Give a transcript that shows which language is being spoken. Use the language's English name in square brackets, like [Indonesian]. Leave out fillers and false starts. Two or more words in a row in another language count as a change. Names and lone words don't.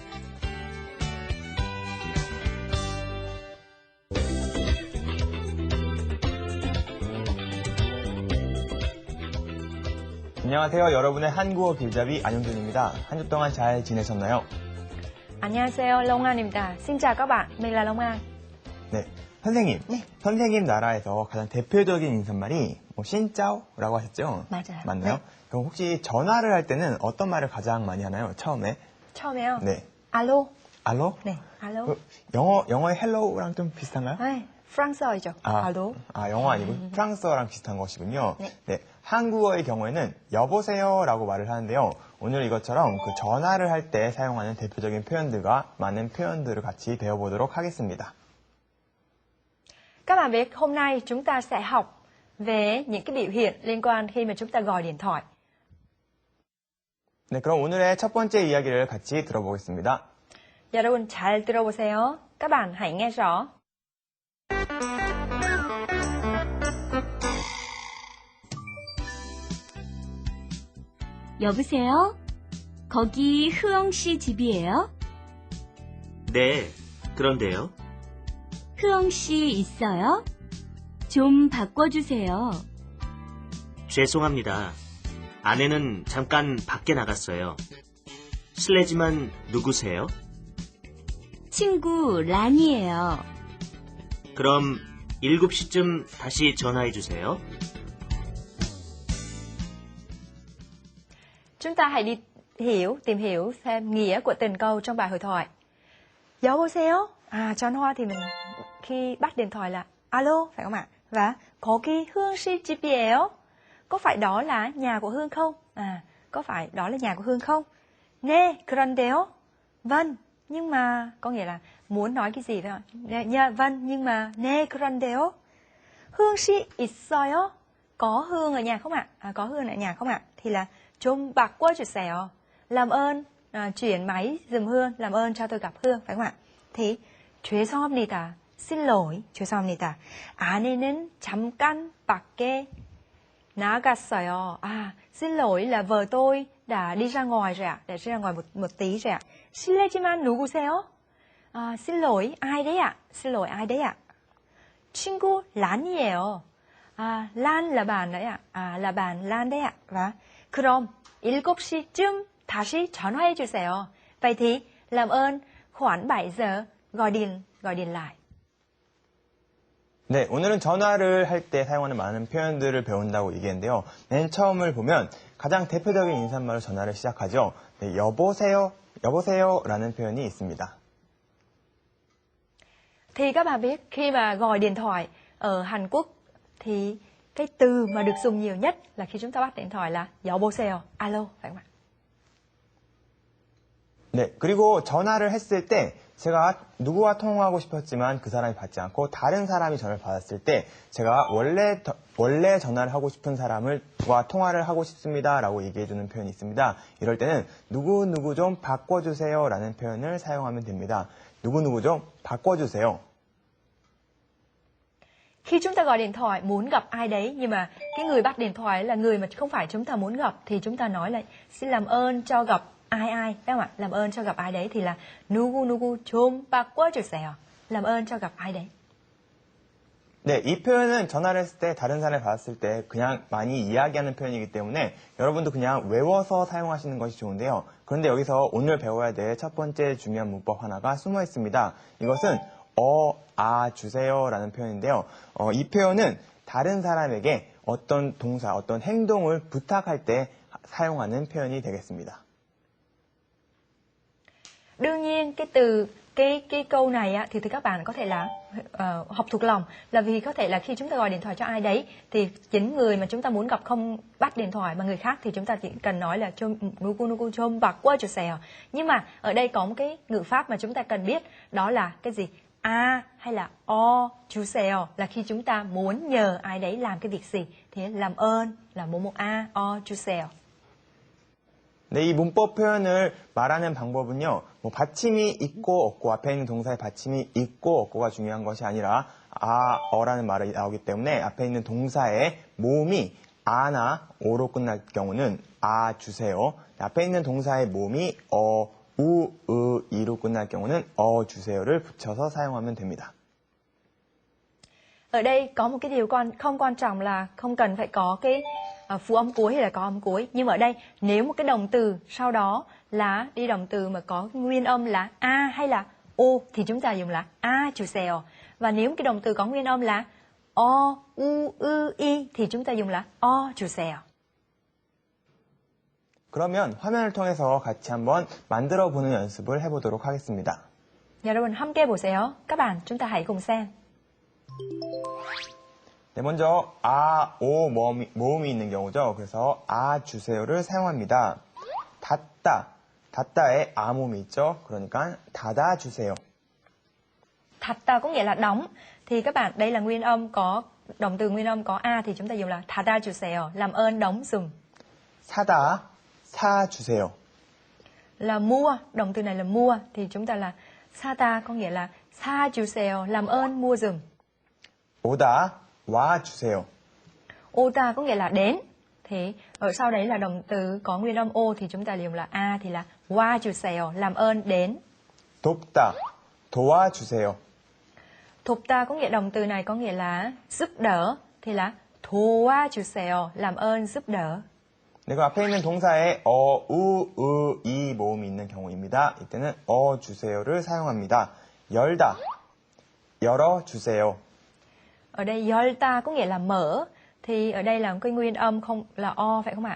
[Korean] 안녕하세요. 여러분의 한국어 길잡이 안용준입니다. 한 주 동안 잘 지내셨나요? 안녕하세요. Long An입니다. [Vietnamese] Xin chào các bạn. Mình là Long An. [Korean] 네. 선생님. 네. 선생님 나라에서 가장 대표적인 인사말이 신짜오라고 하셨죠? 맞아요. 맞나요? 네. 그럼 혹시 전화를 할 때는 어떤 말을 가장 많이 하나요? 처음에? 처음에요. 네. Alo. 알로? 네. Alo. 그 영어의 헬로우랑 좀 비슷한가요? 네. 프랑스어이죠. Alo. 영어 아니고 프랑스어랑 비슷한 것이군요. 네. 네. 한국어의 경우에는 여보세요라고 말을 하는데요. 오늘 이것처럼 그 전화를 할 때 사용하는 대표적인 표현들과 많은 표현들을 같이 배워보도록 하겠습니다. [Vietnamese] Các bạn biết hôm nay chúng ta sẽ học về những cái biểu hiện liên quan khi mà chúng ta gọi điện thoại. [Korean] 네, 그럼 오늘의 첫 번째 이야기를 같이 들어보겠습니다. 여러분 잘 들어보세요. [Vietnamese] Các bạn hãy nghe rõ. [Korean] 여보세요? 거기 흐엉 씨 집이에요? 네, 그런데요. 흐엉 씨 있어요? 좀 바꿔주세요. 죄송합니다. 아내는 잠깐 밖에 나갔어요. 실례지만 누구세요? 친구 란이에요. 그럼 7시쯤 다시 전화해 주세요. [Vietnamese] Chúng ta hãy tìm hiểu thêm nghĩa của từng câu trong bài hội thoại. [Korean] 여보세요? [Vietnamese] Chọn hoa thì mình khi bắt điện thoại là alo, phải không ạ? [Korean] Và 거기 Hương 씨 집이에요? [Vietnamese] Có phải đó là nhà của Hương không? Có phải đó là nhà của Hương không? [Korean] 네, 그런데요? [Vietnamese] Vâng, nhưng mà có nghĩa là muốn nói cái gì phải không? Vâng, nhưng mà [Korean] 네, 그런데요? Hương 씨 있어요? [Vietnamese] Có Hương ở nhà không ạ? Có Hương ở nhà không ạ? Thì là [Korean] 좀 바꿔주세요. [Vietnamese] Làm ơn chuyển máy giùm Hương, làm ơn cho tôi gặp Hương, phải không ạ? Thì 죄송합니다. xin lỗi, [Korean] 죄송합니다. 아내는 잠깐 밖에 나갔어요. [Vietnamese] Xin lỗi là vợ tôi đã đi ra ngoài rồi ạ, đã đi ra ngoài một tí rồi ạ. [Korean] 실례지만 누구세요? [Vietnamese] Xin lỗi ai đấy ạ? Xin lỗi ai đấy ạ? [Korean] 친구 란이에요. [Vietnamese] 란 là bạn đấy ạ. Là bạn Lan đấy ạ. Và [Korean] 그럼 7시쯤 다시 전화해 주세요. [Vietnamese] Vậy thì làm ơn khoảng 7 giờ gọi điện lại. [Korean] 네, 오늘은 전화를 할 때 사용하는 많은 표현들을 배운다고 얘기했는데요. 맨 처음을 보면 가장 대표적인 인사말로 전화를 시작하죠. 네, 여보세요라는 표현이 있습니다. [Vietnamese] Thì các bạn biết khi mà gọi điện thoại ở Hàn Quốc thì cái từ mà được dùng nhiều nhất là khi chúng ta bắt điện thoại là 여보세요, alo, phải không ạ? [Korean] 네, 그리고 전화를 했을 때 제가 누구와 통화하고 싶었지만 그 사람이 받지 않고 다른 사람이 전화를 받았을 때 제가 원래 전화를 하고 싶은 사람과 통화를 하고 싶습니다 라고 얘기해주는 표현이 있습니다. 이럴 때는 누구 좀 바꿔주세요 라는 표현을 사용하면 됩니다. 누구 좀 바꿔주세요. [Vietnamese] Khi chúng ta gọi điện thoại muốn gặp ai đấy, nhưng mà cái người bắt điện thoại là người mà không phải chúng ta muốn gặp, thì chúng ta nói là xin làm ơn cho gặp ai, phải không ạ? Làm ơn cho gặp ai đấy thì là [Korean] 누구 좀 바꿔주세요. [Vietnamese] làm ơn cho gặp ai đấy. [Korean] 네, 이 표현은 전화를 했을 때 다른 사람을 받았을 때 그냥 많이 이야기하는 표현이기 때문에 여러분도 그냥 외워서 사용하시는 것이 좋은데요. 그런데 여기서 오늘 배워야 될 첫 번째 중요한 문법 하나가 숨어 있습니다. 이것은 주세요 라는 표현인데요. 이 표현은 다른 사람에게 어떤 동사, 어떤 행동을 부탁할 때 사용하는 표현이 되겠습니다. [Vietnamese] Đương nhiên cái câu này á, thì các bạn có thể là học thuộc lòng, là vì có thể là khi chúng ta gọi điện thoại cho ai đấy thì chính người mà chúng ta muốn gặp không bắt điện thoại mà người khác thì chúng ta chỉ cần nói là [Korean] 누구 좀 바꿔주세요. [Vietnamese] Nhưng mà ở đây có một cái ngữ pháp mà chúng ta cần biết, đó là cái gì? Hay là 주세요 là khi chúng ta muốn nhờ ai đấy làm cái việc gì, thì làm ơn là [Korean] 뭐뭐 주세요. 네, 이 문법 표현을 말하는 방법은요, 뭐 받침이 있고 없고 앞에 있는 동사의 받침이 있고 없고가 중요한 것이 아니라 어라는 말이 나오기 때문에 앞에 있는 동사의 모음이 아나 오로 끝날 경우는 주세요. 앞에 있는 동사의 모음이 이로 끝날 경우는 주세요를 붙여서 사용하면 됩니다. [Vietnamese] Ở đây có một cái điều không quan trọng là không cần phải có cái phụ âm cuối hay là có âm cuối. Nhưng ở đây nếu một cái động từ sau đó là đi động từ mà có nguyên âm là a hay là o thì chúng ta dùng là 주세요. Và nếu cái động từ có nguyên âm là i thì chúng ta dùng là 주세요. [Korean] 그러면 화면을 통해서 같이 한번 만들어 보는 연습을 해보도록 하겠습니다. 여러분 함께 보세요. [Vietnamese] Các bạn chúng ta hãy cùng xem. [Korean] 네, 먼저 모음이 있는 경우죠. 그래서 주세요를 사용합니다. 닫다에 모음이 있죠. 그러니까 닫아주세요. [Vietnamese] 닫다 có nghĩa là đóng. Thì các bạn đây là nguyên âm, có động từ nguyên âm có a thì chúng ta dùng là 닫아주세요. Làm ơn đóng giùm. [Korean] 사주세요. [Vietnamese] Là mua, động từ này là mua thì chúng ta là 사다 có nghĩa là 사주세요. Làm ơn mua giùm. [Korean] 와주세요. [Vietnamese] 오다 có nghĩa là đến. Thì ở sau đấy là động từ có nguyên âm o thì chúng ta dùng là a thì là 와주세요. Làm ơn đến. [Korean] 도와주세요. [Vietnamese] 돕다 có nghĩa động từ này có nghĩa là giúp đỡ thì là 도와주세요. Làm ơn giúp đỡ. [Korean] 네, 그 앞에 있는 동사에 이 모음이 있는 경우입니다. 이때는 주세요를 사용합니다. 열어주세요. [Vietnamese] Ở đây 열다 có nghĩa là mở, thì ở đây là cái nguyên âm không là phải không ạ?